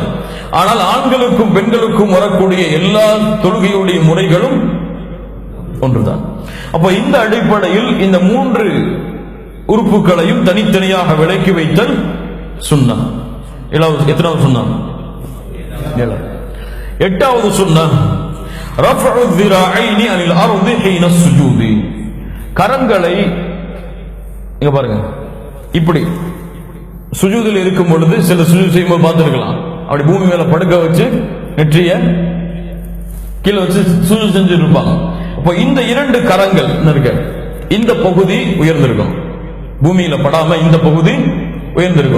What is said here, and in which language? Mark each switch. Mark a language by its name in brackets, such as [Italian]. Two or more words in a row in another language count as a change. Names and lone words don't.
[Tamil] ஆனால் ஆண்களுக்கும் பெண்களுக்கும் வரக்கூடிய எல்லா தொழுகையுடைய முறைகளும் ஒன்றுதான். அப்ப இந்த அடிப்படையில் இந்த மூன்று உறுப்புகளையும் தனித்தனியாக விலக்கி வைத்தல் சுன்னா. எத்தனாவது சுன்னா? எட்டாவது சுன்னah ரஃபஉ [Arabic] ذراعين عن الارض حين السجود. [Tamil] கரங்களை இங்க பாருங்க, இப்படி சுஜூதில் இருக்கும் பொழுது சில சுஜூத் செய்யும்போது பார்த்திருக்கலாம், அப்படி பூமி மேல படுக்க வச்சு நெற்றிய கீழே வச்சு சுஜூத் செஞ்சுட்டு இருப்பாங்க. அப்போ இந்த இரண்டு கரங்கள் இருக்க இந்த பகுதி உயர்ந்திருக்கும், பூமியில படாம இந்த பகுதி உயர்ந்திருக்கும்.